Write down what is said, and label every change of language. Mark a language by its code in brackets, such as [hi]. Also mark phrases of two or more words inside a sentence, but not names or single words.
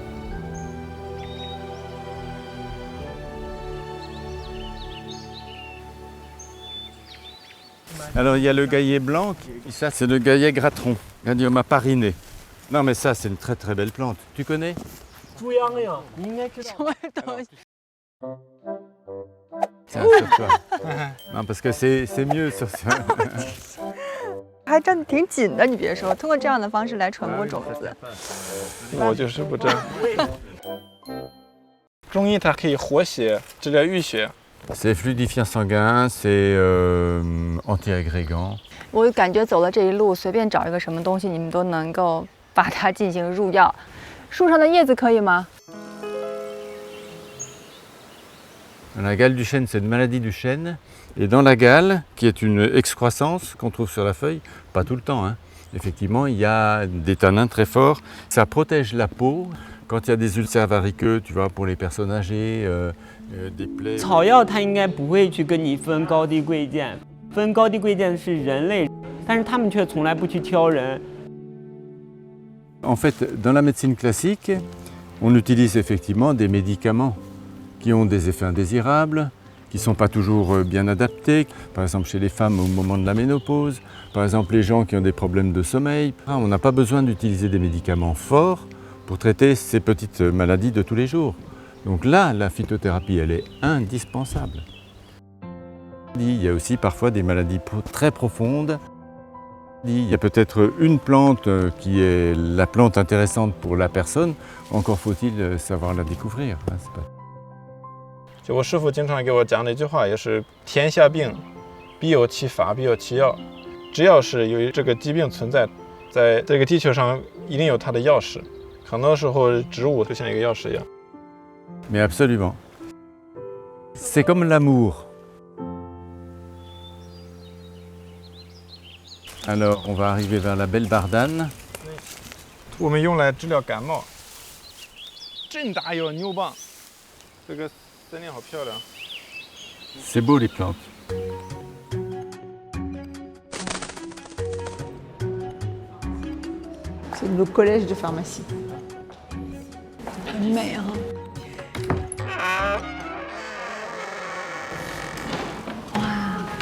[fr] Alors il y a le gaillet blanc, ça c'est le gaillet gratteron, Grandioma parinée. Non mais ça c'est une très très belle plante, tu connais? Tiens, sur toi. Non parce que c'est mieux sur ça. [zh] 还真的挺紧的，你别说，通过这样的方式来传播种子。我就是不真。中医它可以活血，治疗淤血。 [fr] C'est fluidifiant sanguin, c'est anti-agrégant. [zh] 我感觉走了这一路，随便找一个什么东西，你们都能够把它进行入药。树上的叶子可以吗？ [fr] La gale du chêne, c'est une maladie du chêne. Et dans la gale, qui est une excroissance qu'on trouve sur la feuille, pas tout le temps, hein. Effectivement, il y a des tanins très forts. Ça protège la peau. Quand il y a des ulcères variqueux, tu vois, pour les personnes âgées, des plaies. [zh] 草药它应该不会去跟你分高低贵贱，分高低贵贱是人类，但是他们却从来不去挑人。 [fr] En fait, dans la médecine classique, on utilise effectivement des médicaments qui ont des effets indésirables, qui ne sont pas toujours bien adaptés. Par exemple, chez les femmes au moment de la ménopause, par exemple les gens qui ont des problèmes de sommeil. On n'a pas besoin d'utiliser des médicaments forts pour traiter ces petites maladies de tous les jours. Donc là, la phytothérapie, elle est indispensable. Il y a aussi parfois des maladies très profondes. Il y a peut-être une plante qui est la plante intéressante pour la personne, encore faut-il savoir la découvrir. [zh] 就我师父经常给我讲的一句话，也是天下病，必有其法，必有其药。只要是有这个疾病存在，在这个地球上一定有它的钥匙。很多时候，植物就像一个钥匙一样。 [fr] Mais absolument. C'est comme l'amour. Alors, on va arriver vers la belle bardane. [zh] 我们用来治疗感冒。真大药牛蒡，这个森林好漂亮。 [fr] C'est beau les plantes. C'est le collège de pharmacie. [zh] 很美啊！哇！